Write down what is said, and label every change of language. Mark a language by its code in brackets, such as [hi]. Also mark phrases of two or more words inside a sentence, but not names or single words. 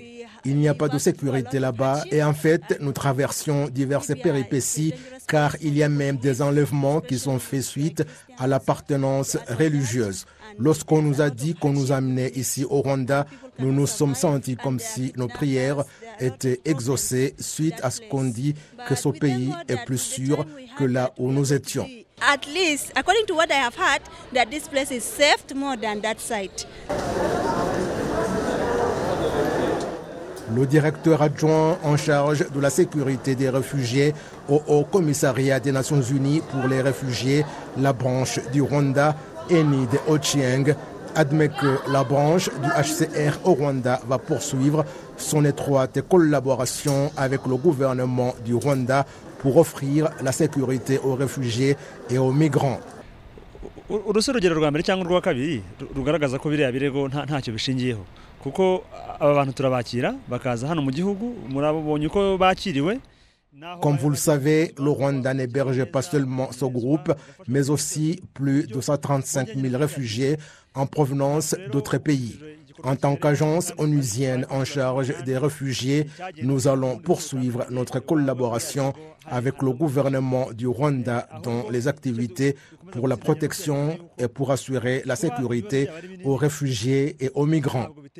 [fr] Il n'y a pas de sécurité là-bas et en fait, nous traversions diverses péripéties car il y a même des enlèvements qui sont faits suite à l'appartenance religieuse. Lorsqu'on nous a dit qu'on nous amenait ici au Rwanda, nous nous sommes sentis comme si nos prières étaient exaucées suite à ce qu'on dit que ce pays est plus sûr que là où nous étions. [en] At least, according to what I have heard, that this place is safe more than that site. [fr] Le directeur adjoint en charge de la sécurité des réfugiés au Haut Commissariat des Nations Unies pour les réfugiés, la branche du Rwanda, Enid Ochieng, admet que la branche du HCR au Rwanda va poursuivre son étroite collaboration avec le gouvernement du Rwanda pour offrir la sécurité aux réfugiés et aux migrants. [rw] urugero rwa mbere cyangwa urwa kabiri rugaragaza ko biriya birego ntacyo bishingiyeho kuko aba bantu turabakira bakaza hano mu gihugu murabonye uko bakiriwe. [fr] Comme vous le savez, le Rwanda n'héberge pas seulement ce groupe, mais aussi plus de 135 000 réfugiés en provenance d'autres pays. En tant qu'agence onusienne en charge des réfugiés, nous allons poursuivre notre collaboration avec le gouvernement du Rwanda dans les activités pour la protection et pour assurer la sécurité aux réfugiés et aux migrants.